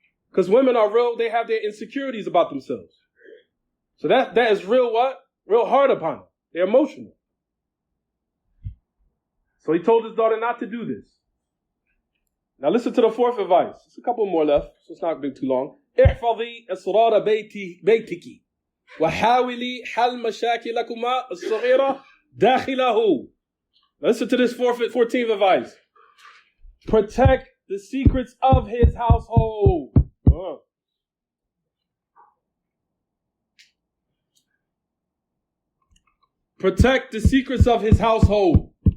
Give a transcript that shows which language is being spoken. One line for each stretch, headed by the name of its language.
English: Because women are real, they have their insecurities about themselves. So that is real what? Real hard upon them. They're emotional. So he told his daughter not to do this. Now listen to the fourth advice. There's a couple more left, so it's not going to be too long.
Arabic: احفظي أسرار بيتك وحاولي حل مشاكلكما الصغيرة داخله.
English: Listen to this 14th advice. Protect the secrets of his household. Protect the secrets of his household.